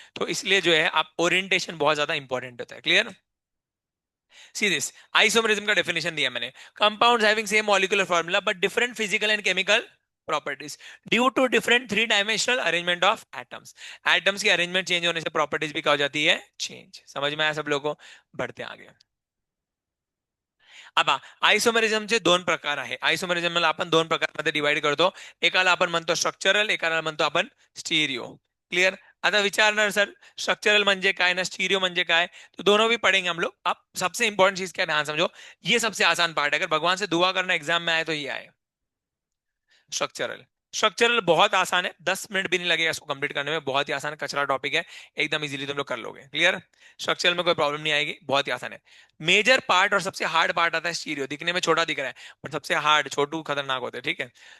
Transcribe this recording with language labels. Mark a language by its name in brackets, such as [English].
[Hindi] तो इसलिए जो है आप ओरिएंटेशन बहुत ज्यादा इंपॉर्टेंट होता है, क्लियर। सी दिस, आइसोमरिज्म का डेफिनेशन दिया मैंने, [English] compounds having same molecular formula but different physical and chemical properties due to different three dimensional arrangement of atoms, [Hindi] atoms की अरेंजमेंट चेंज होने से प्रॉपर्टीज भी क्या हो जाती है, चेंज। समझ में आया सब लोगों को? बढ़ते आगे। [Marathi] आता आयसोमेरिझम चे दोन प्रकार आहे, आयसोमेरिझमला आपण दोन प्रकारमध्ये डिवाइड करतो, एकाला आपण म्हणतो स्ट्रक्चरल, एकाला म्हणतो आपण स्टीरियो, क्लियर। आता विचारणार सर स्ट्रक्चरल म्हणजे काय ना स्टीरियो म्हणजे काय, [Hindi] तो दोनों भी पढ़ेंगे हम लोग। अब सबसे इंपॉर्टेंट चीज क्या, ध्यान समझो, ये सबसे आसान पार्ट है, अगर भगवान से दुआ करना एग्जाम में आए तो ये आए, स्ट्रक्चरल। स्ट्रक्चरल बहुत आसान है, 10 मिनट भी नहीं लगेगा इसको कंप्लीट करने में, बहुत ही आसान है, कचरा टॉपिक है, एकदम इजीली तुम लोग कर लोगे, क्लियर। स्ट्रक्चरल में कोई प्रॉब्लम नहीं आएगी, बहुत ही आसान है। मेजर पार्ट और सबसे हार्ड पार्ट आता है स्टीरियो, दिखने में छोटा दिख रहा है पर सबसे हार्ड, छोटू खतरनाक होते हैं, ठीक है।